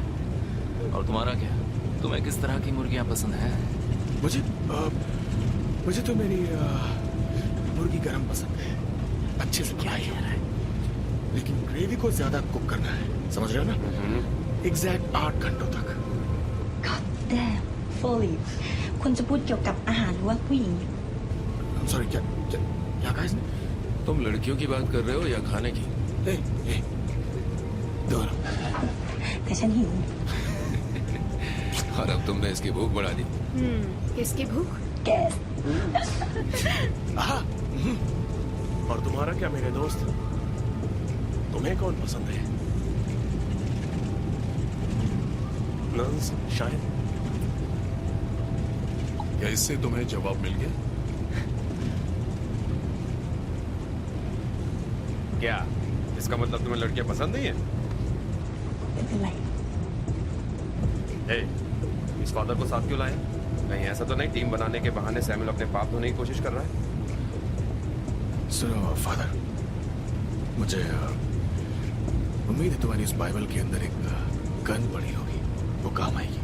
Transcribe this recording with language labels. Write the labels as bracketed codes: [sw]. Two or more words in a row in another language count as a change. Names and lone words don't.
[hi] और तुम्हारा क्या? तुम्हें किस तरह की मुर्गियाँ पसंद है? मुझे तो मेरी मुर्गी गरम पसंद है, अच्छे से क्या कह रहा है? लेकिन ग्रेवी को ज्यादा कुक करना है, समझ रहे हो ना? एग्जैक्ट 8 घंटों तक। [en] God damn, fully [th] คุณจะพูดเกี่ยวกับอาหารหรือว่าผู้หญิง [hi] सॉरी, क्या कहा इसने? तुम लड़कियों की बात कर रहे हो या खाने की? दोनों। [th] แต่ฉันหิว [hi] और अब तुमने इसकी भूख बढ़ा दी। किसकी भूख? [th] แกส [hi] आहा, और तुम्हारा क्या मेरे दोस्त? तुम्हें कौन पसंद है? नंस शायद। क्या इससे तुम्हें जवाब मिल गया? क्या इसका मतलब तुम्हें लड़कियां पसंद नहीं है? [th] ไม่เป็นไร [hi] इस फादर को साथ क्यों लाए? नहीं ऐसा तो नहीं टीम बनाने के बहाने सैमुअल अपने पाप धोने की कोशिश कर रहा है? सुनो फादर, मुझे उम्मीद है तुम्हारी इस बाइबल के अंदर एक गन पड़ी होगी, वो काम आएगी।